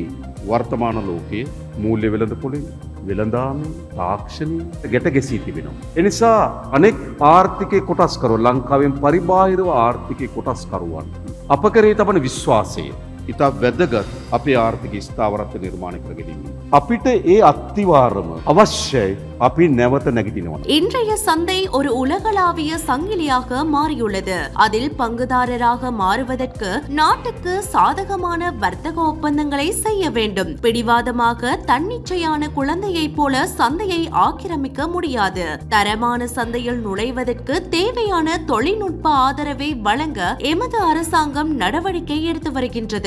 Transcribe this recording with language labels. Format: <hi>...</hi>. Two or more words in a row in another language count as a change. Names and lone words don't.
<si>වර්තමාන ලෝකයේ මූල්‍ය වෙළඳපොළේ වෙළඳාමේ තාක්ෂණයේ ගැට ගැසී තිබෙනවා. එනිසා අනෙක් ආර්ථිකයේ කොටස්කරු ලංකාවෙන් පරිබාහිරව ආර්ථිකයේ කොටස්කරුවන් අප කරේ තබන විශ්වාසය ඉතා වැදගත් අපේ ආර්ථික ස්ථාවරත්ව නිර්මාණය කර ගැනීම. අපිට ඒ අත්තිවාරම අවශ්‍යයි අපි නැවත නැගිටිනවා.</si> <ta>இன்றைய சந்தை ஒரு உலகளாவிய சங்கிலியாக மாறியுள்ளது. அதில் பங்குதாரராக மாறுவதற்கு நாட்டுக்கு சாதகமான வர்த்தக ஒப்பந்தங்களை செய்ய வேண்டும். பிடிவாதமாக தன்னிச்சையான குழந்தையைப் போல சந்தையை ஆக்கிரமிக்க முடியாது. தரமான சந்தையில் நுழைவதற்கு தேவையான தொழில்நுட்ப ஆதரவை வழங்க எமது அரசாங்கம் நடவடிக்கை எடுத்து வருகின்றது.</ta>